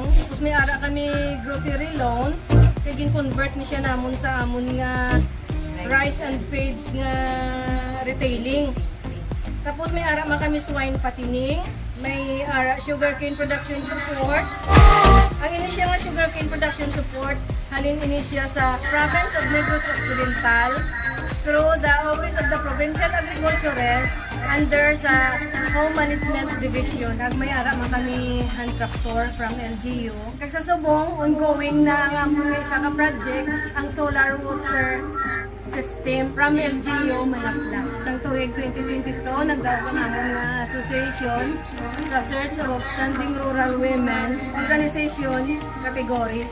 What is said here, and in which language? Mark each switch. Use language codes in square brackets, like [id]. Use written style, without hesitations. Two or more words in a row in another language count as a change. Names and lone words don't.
[hil] Tapos may ara kami grocery loan. Kaya gin-convert ni siya namon sa amon nga [en] rice and feeds [hil] nga retailing. Tapos may ara man kami [en] swine fattening. [hil] May ara [en] sugarcane production support. [hil] Ang inisya nga [en] sugarcane production support, [hil] halin inisya sa province of Negros Occidental through the Office of the Provincial Agriculturist under sa Home Management Division. Ag may ara man kami [en] hand tractor [hil] from LGU. Kag sa subong, ongoing na ang among isa ka project, ang [en] solar water system [hil] from LGU Manapla. Sang tuig 2022, nagdaog ang among association sa Search of Outstanding Rural Women Organization category.